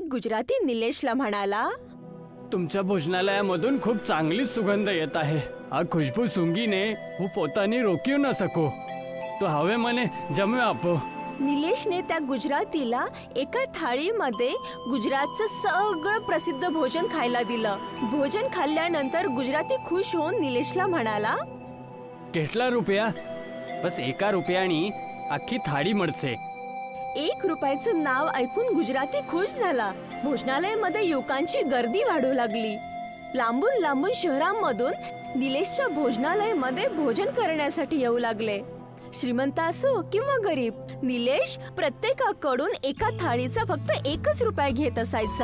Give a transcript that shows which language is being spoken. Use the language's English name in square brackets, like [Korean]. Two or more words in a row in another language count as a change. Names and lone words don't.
[Marathi] गुजराती निलेशला म्हणाला, तुमच्या भोजनालयामधून खूप चांगली सुगंध येत आहे. [Gujarati] આ ખુશ્બુ સૂંઘીને હું પોતાની રોક્યું ન શકું. તો હવે મને જમવા આપો. [Marathi] निलेशने त्या गुजरातीला एका थाळीमध्ये गुजरातचं सगळं प्रसिद्ध भोजन खायला दिलं. भोजन खाल्ल्यानंतर गुजराती खुश होऊन निलेशला म्हणाला, [Gujarati] કેટલા રૂપિયા? બસ 1 રૂપિયાની આખી થાળી મળશે. [Marathi] 1 रुपयाचं नाव ऐकून गुजराती खुश झाला. भोजनालयामध्ये युवकांची गर्दी वाढू लागली. लांबून लांबून शहरांमधून निलेशच्या भोजनालयामध्ये भोजन करण्यासाठी येऊ लागले. श्रीमंत असो किंवा गरीब, निलेश प्रत्येकाकडून एका थाळीचा फक्त 1 रुपया घेत असायचा.